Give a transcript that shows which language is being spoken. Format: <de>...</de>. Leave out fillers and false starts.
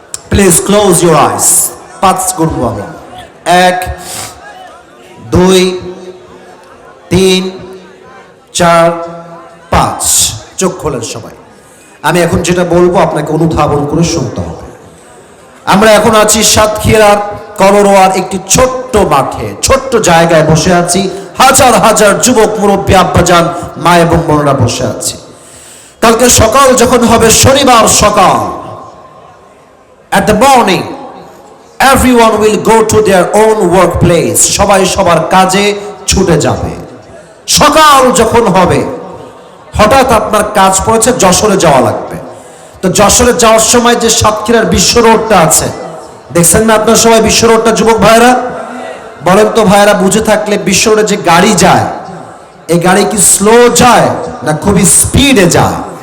<en>Please close your eyes.</en> <bn>5 গুনবো আমি। 1 2 3 4 5। চোখ খোলেন সবাই। আমি এখন যেটা বলবো আপনাকে অনুধাবন করে শুনতে হবে। আমরা এখন আছি সাতক্ষীরার কলরোয়ার একটি ছোট্ট মাঠে, ছোট্ট জায়গায় বসে আছি। হাজার হাজার যুবক, মুরব্বী, আব্বাজান, মা এবং বোনরা বসে আছি। কালকে সকাল যখন হবে, শনিবার সকাল,</bn> <en>at the morning everyone will go to their own workplace.</en> <bn>সবাই সবার কাজে ছুটে যাবে। সকাল যখন হবে, হঠাৎ আপনার কাজ পড়েছে যশোরে যাওয়া লাগবে। তো যশোরে যাওয়ার সময় যে সাতক্ষীরার বিশ্ব রোডটা আছে, দেখছেন না আপনার সবাই বিশ্ব রোডটা? যুবক ভাইরা বলেন তো ভাইরা, বুঝে থাকলে বিশ্ব রোডে যে গাড়ি যায়, এই গাড়ি কি স্লো যায় না খুবই স্পিডে যায়?</bn>